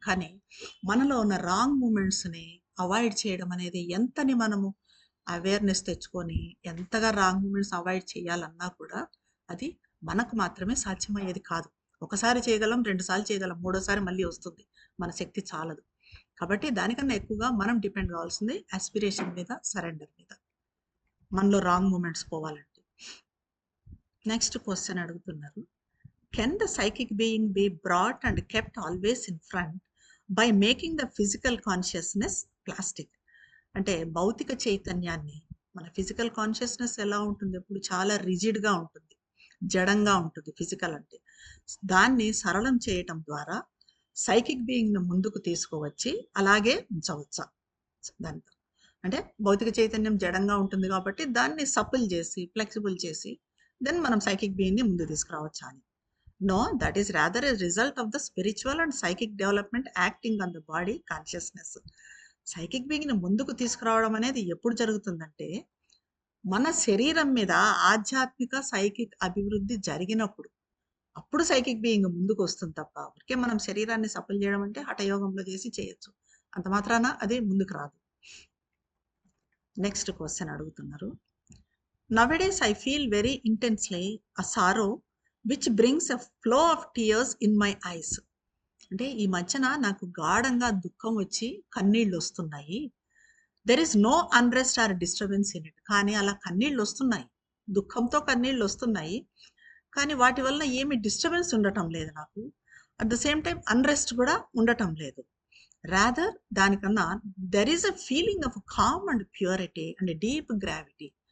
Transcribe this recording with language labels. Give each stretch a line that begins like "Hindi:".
Telugu: కానీ మనలో ఉన్న రాంగ్ మూమెంట్స్ని అవాయిడ్ చేయడం అనేది ఎంతని మనము అవేర్నెస్ తెచ్చుకొని ఎంతగా రాంగ్ మూమెంట్స్ అవాయిడ్ చేయాలన్నా కూడా అది మనకు మాత్రమే సాధ్యమయ్యేది కాదు. ఒకసారి చేయగలం, 2 సార్లు చేయగలం, మూడోసారి మళ్ళీ వస్తుంది, మన శక్తి చాలదు. కాబట్టి దానికన్నా ఎక్కువగా మనం డిపెండ్ కావాల్సింది ఆస్పిరేషన్ మీద, సరెండర్ మీద, మనలో రాంగ్ మూమెంట్స్ పోవాలంటే. నెక్స్ట్ క్వశ్చన్ అడుగుతున్నారు.
English: Can the psychic being be brought and kept always in front by making the physical consciousness plastic?
Telugu: అంటే భౌతిక చైతన్యాన్ని, మన ఫిజికల్ కాన్షియస్నెస్ ఎలా ఉంటుంది, ఎప్పుడు చాలా రిజిడ్గా ఉంటుంది, జడంగా ఉంటుంది ఫిజికల్ అంటే. దాన్ని సరళం చేయటం ద్వారా సైకిక్ బీయింగ్ని ముందుకు తీసుకువచ్చి అలాగే ఉంచవచ్చా? దాంతో అంటే భౌతిక చైతన్యం జడంగా ఉంటుంది కాబట్టి దాన్ని సపుల్ చేసి, ఫ్లెక్సిబుల్ చేసి దెన్ మనం సైకిక్ బీయింగ్ని ముందు తీసుకురావచ్చా అని.
English: No, that is rather a result of the spiritual and psychic development acting on the body consciousness.
Telugu: Psychic బీయింగ్ని ముందుకు తీసుకురావడం అనేది ఎప్పుడు జరుగుతుందంటే మన శరీరం మీద ఆధ్యాత్మిక సైకిక్ అభివృద్ధి జరిగినప్పుడు, అప్పుడు సైకిక్ బీయింగ్ ముందుకు వస్తుంది తప్ప ఊరికే మనం శరీరాన్ని సఫలం చేయడం అంటే హఠయోగంలో చేసి చేయొచ్చు, అంత మాత్రాన అది ముందుకు రాదు. నెక్స్ట్ క్వశ్చన్ అడుగుతున్నారు.
English: Nowadays I feel very intensely a sorrow which brings a flow of tears in my eyes.
Telugu: అంటే ఈ మధ్యన నాకు గాఢంగా దుఃఖం వచ్చి కన్నీళ్ళు వస్తున్నాయి.
English: There is no unrest or disturbance in it.
Telugu: కానీ అలా కన్నీళ్ళు వస్తున్నాయి, దుఃఖంతో కన్నీళ్ళు వస్తున్నాయి, కానీ వాటి వల్ల ఏమి డిస్టర్బెన్స్ ఉండటం లేదు నాకు.
English: at the same time unrest
Telugu: కూడా ఉండటం లేదు.
English: rather
Telugu: దానికన్నా
English: There is a feeling of calm and purity and deep gravity.